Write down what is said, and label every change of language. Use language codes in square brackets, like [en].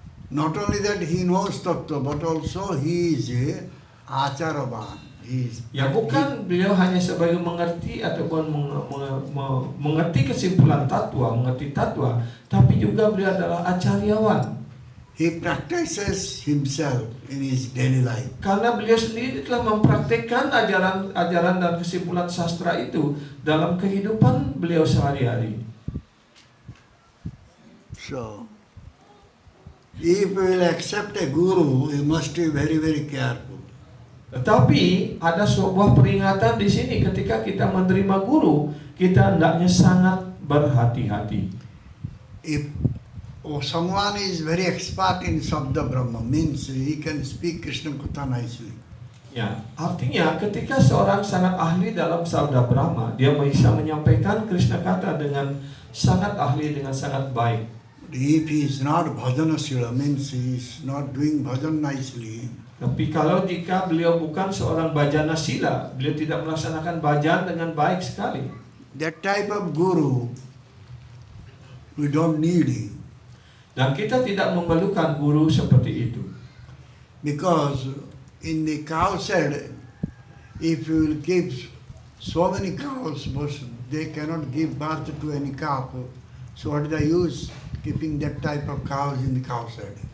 [en] Not only that he knows Tattva, but also he is a Acharavan. [id] Ya bukan beliau hanya sebagai mengerti ataupun mengerti kesimpulan tatwa, mengerti tatwa, tapi juga beliau adalah acaryawan. [en] He practices himself in his daily life. [id] Karena beliau sendiri telah mempraktikkan ajaran dan kesimpulan sastra itu dalam kehidupan beliau sehari-hari. [en] So, if we will accept a guru, we must be very, very careful. [id] Tetapi ada sebuah peringatan di sini, ketika kita menerima guru, kita hendaknya sangat berhati-hati. [en] If someone is very expert in Sabda Brahma, means he can speak Krishna Katha nicely. [id] Ya, artinya ketika seorang sangat ahli dalam sabda Brahma, dia bisa menyampaikan Krishna Kata dengan sangat ahli, dengan sangat baik. [en] If he is not bhajanasila, means he is not doing bhajan nicely, [id] Tapi kalau jika beliau bukan seorang bajana sila, beliau tidak melaksanakan bajan dengan baik sekali, [en] that type of guru, we don't need him. [id] dan kita tidak memerlukan guru seperti itu. [en] Because in the cow shed, if you will keep so many cows, but they cannot give birth to any calf, so what is the use keeping that type of cows in the cow shed?